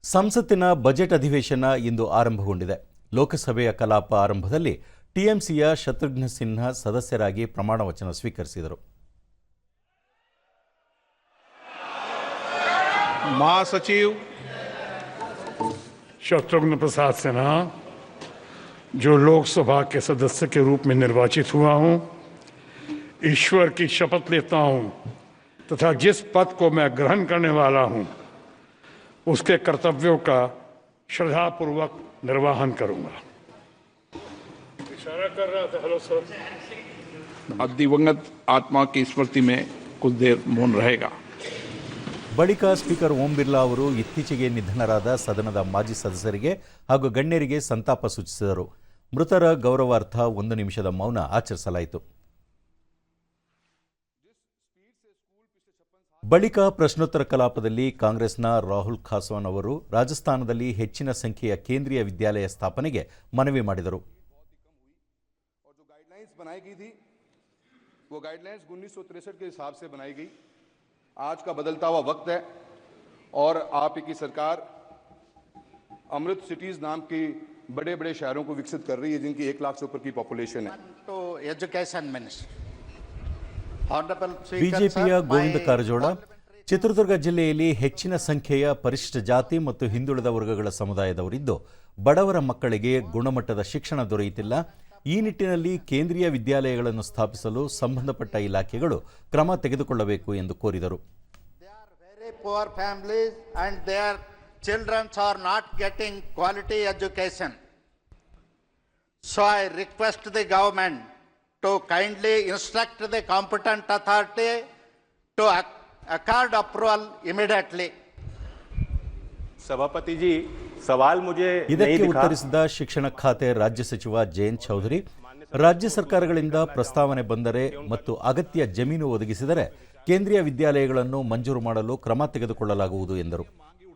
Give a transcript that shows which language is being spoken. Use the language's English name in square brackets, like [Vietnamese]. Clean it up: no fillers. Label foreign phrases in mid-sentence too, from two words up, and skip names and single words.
[Kannada] ಸಂಸತ್ತಿನ ಬಜೆಟ್ ಅಧಿವೇಶನ ಇಂದು ಆರಂಭಗೊಂಡಿದೆ. ಲೋಕಸಭೆಯ ಕಲಾಪ ಆರಂಭದಲ್ಲಿ ಟಿಎಂಸಿಯ ಶತ್ರುಘ್ನ ಸಿನ್ಹಾ ಸದಸ್ಯರಾಗಿ ಪ್ರಮಾಣ ವಚನ ಸ್ವೀಕರಿಸಿದರು. [Hindi] महासचिव शत्रुघ्न प्रसाद सिन्हा, जो लोकसभा के सदस्य के रूप में निर्वाचित हुआ हूं, ईश्वर की शपथ लेता हूं तथा जिस पद को मैं ग्रहण करने वाला हूं उसके कर्तव्यों का श्रद्धापूर्वक निर्वहन करूंगा। इशारा कर रहा था। हेलो सर। दिवंगत आत्मा की स्मृति में कुछ देर मौन रहेगा। [Kannada] ಬಳಿಕ ಸ್ಪೀಕರ್ ಓಂ ಬಿರ್ಲಾ ಅವರು ಇತ್ತೀಚೆಗೆ ನಿಧನರಾದ ಸದನದ ಮಾಜಿ ಸದಸ್ಯರಿಗೆ ಹಾಗೂ ಗಣ್ಯರಿಗೆ ಸಂತಾಪ ಸೂಚಿಸಿದರು. ಮೃತರ ಗೌರವಾರ್ಥ 1 ನಿಮಿಷದ ಮೌನ ಆಚರಿಸಲಾಯಿತು. ಬಳಿಕ ಪ್ರಶ್ನೋತ್ತರ ಕಲಾಪದಲ್ಲಿ ಕಾಂಗ್ರೆಸ್ನ ರಾಹುಲ್ ಖಾಸ್ವಾನ್ ಅವರು ರಾಜಸ್ಥಾನದಲ್ಲಿ ಹೆಚ್ಚಿನ ಸಂಖ್ಯೆಯ ಕೇಂದ್ರೀಯ ವಿದ್ಯಾಲಯ ಸ್ಥಾಪನೆಗೆ ಮನವಿ ಮಾಡಿದರು. [Hindi] आज का बदलता हुआ वक्त है और आप की सरकार अमृत सिटीज नाम की बड़े बड़े शहरों को विकसित कर रही है जिनकी 1 लाख से ऊपर की पॉपुलेशन है। तो [English] education minister [Kannada] ಬಿಜೆಪಿಯ ಗೋವಿಂದ ಕಾರಜೋಳ, ಚಿತ್ರದುರ್ಗ ಜಿಲ್ಲೆಯಲ್ಲಿ ಹೆಚ್ಚಿನ ಸಂಖ್ಯೆಯ ಪರಿಶಿಷ್ಟ ಜಾತಿ ಮತ್ತು ಹಿಂದುಳಿದ ವರ್ಗಗಳ ಸಮುದಾಯದವರಿದ್ದು ಬಡವರ ಮಕ್ಕಳಿಗೆ ಗುಣಮಟ್ಟದ ಶಿಕ್ಷಣ ದೊರೆಯುತ್ತಿಲ್ಲ. ಈ ನಿಟ್ಟಿನಲ್ಲಿ ಕೇಂದ್ರೀಯ ವಿದ್ಯಾಲಯಗಳನ್ನು ಸ್ಥಾಪಿಸಲು ಸಂಬಂಧಪಟ್ಟ ಇಲಾಖೆಗಳು ಕ್ರಮ ತೆಗೆದುಕೊಳ್ಳಬೇಕು ಎಂದು ಕೋರಿದರು. [English] poor families and their children are not getting quality education. So I request the government to kindly instruct the competent authority to accord approval immediately. [Hindi] सभापति जी, सवाल मुझे [Kannada] ಇದಕ್ಕೆ ಉತ್ತರಿಸಿದ ಶಿಕ್ಷಣ ಖಾತೆ ರಾಜ್ಯ ಸಚಿವ ಜಯಂತ್ ಚೌಧರಿ, ರಾಜ್ಯ ಸರ್ಕಾರಗಳಿಂದ ಪ್ರಸ್ತಾವನೆ ಬಂದರೆ ಮತ್ತು ಅಗತ್ಯ ಜಮೀನು ಒದಗಿಸಿದರೆ ಕೇಂದ್ರೀಯ ವಿದ್ಯಾಲಯಗಳನ್ನು ಮಂಜೂರು ಮಾಡಲು ಕ್ರಮ ತೆಗೆದುಕೊಳ್ಳಲಾಗುವುದು ಎಂದರು.